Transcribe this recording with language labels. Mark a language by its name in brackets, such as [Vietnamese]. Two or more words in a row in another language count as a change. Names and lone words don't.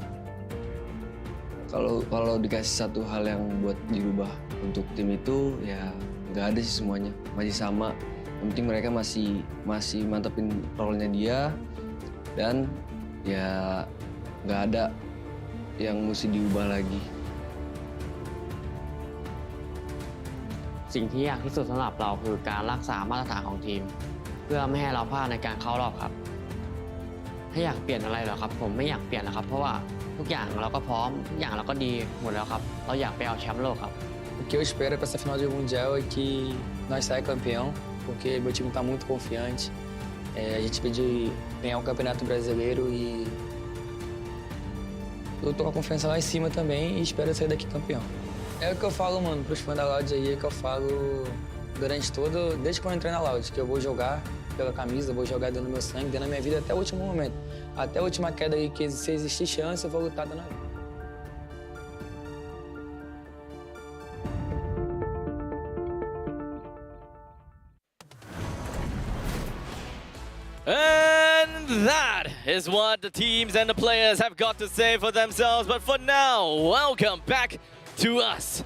[Indonesian] Kalau dikasih satu hal yang buat dirubah untuk tim itu ya nggak ada sih semuanya masih sama. Yang penting mereka masih mantepin role-nya dia dan ya nggak ada yang mesti diubah lagi. [Thai] สิ่งที่ยากที่สุดสำหรับเราคือการรักษามาตรฐานของทีมเพื่อไม่ให้เราพลาดในการเข้ารอบครับถ้าอยากเปลี่ยนอะไรเหรอครับผมไม่อยากเปลี่ยนนะครับเพราะว่าทุกอย่างเราก็พร้อมทุกอย่างเราก็ดีหมดแล้วครับเราอยากไปเอาแชมป์โลกครับ [Portuguese] O que eu espero para essa final de mundial é que nós saia campeão porque meu time está muito confiante. A gente veio de ganhar o Campeonato Brasileiro e eu tô com a confiança lá em cima também e espero sair daqui campeão. É o que eu falo, mano, pros fãs da Loud aí, é que eu falo durante todo, desde quando eu entrei na Loud, que eu vou jogar pela camisa, vou jogar dando meu sangue, dando a minha vida até o último momento. Até a última queda aí, que se existir chance, eu vou lutar dando a vida. [English] And that is what the teams and the players have got to say for themselves. But for now, welcome back to us.